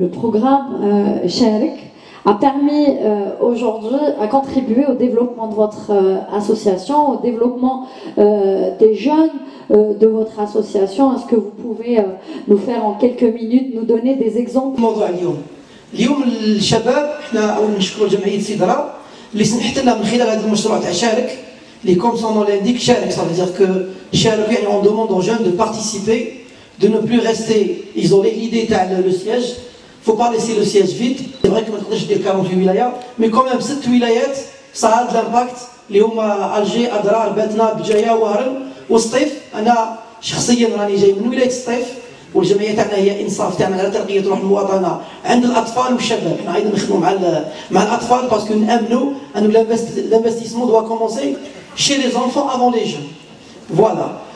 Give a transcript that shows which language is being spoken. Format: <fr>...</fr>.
<fr>Le programme Sharek a permis aujourd'hui à contribuer au développement de votre association, au développement des jeunes de votre association. Est-ce que vous pouvez nous faire en quelques minutes, nous donner des exemples?</fr> <ar>اليوم الشباب احنا اول نشكروا جمعيه سيدرا اللي سمحت لنا من خلال هذا المشروع تاع شارك اللي كوم سون نو لانديك شارك</ar> <fr>ça veut dire que</fr> <ar>شارك يعني</ar> <fr>on demande aux jeunes de participer, de ne plus rester isolés. L'idée</fr> <ar>تاع</ar> <fr>le siège, faut pas laisser le siège vide. C'est vrai que</fr> <ar>ما تقدرش دير</ar> <fr>48 ولايه mais quand même 6 ولايات ça a de l'impact</fr> <ar>اللي هما</ar> <fr>الجي ادرار باتنا بجايه وهرن وسطيف.</fr> <ar>انا شخصيا راني جاي من ولايه سطيف والجمعيه تاعنا هي انصاف تعمل على ترقيه روح المواطنه عند الاطفال والشباب. احنا ايضا نخدموا مع الاطفال باسكو نامنوا ان</ar> <fr>l'investissement doit commencer chez les enfants avant les jeunes. Voilà.</fr>